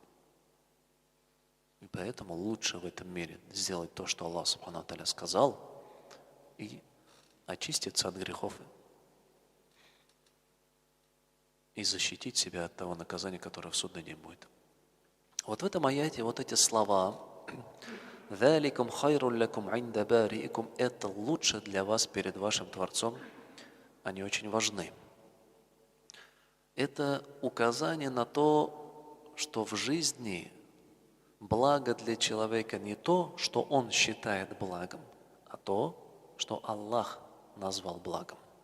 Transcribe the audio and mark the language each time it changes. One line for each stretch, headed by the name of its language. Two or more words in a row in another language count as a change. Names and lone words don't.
Russian: И поэтому лучше в этом мире сделать то, что Аллах
Arabic: سبحانه وتعالى
Russian: сказал, и очиститься от грехов и защитить себя от того наказания, которое в судный день будет. Вот в этом аяте вот эти слова
Arabic: «ذَلِكُمْ خَيْرٌ لَكُمْ عِنْدَ بَارِئِكُمْ»
Russian: это лучше для вас перед вашим Творцом, они очень важны. Это указание на то, что в жизни благо для человека не то, что он считает благом, а то, что Аллах назвал благом.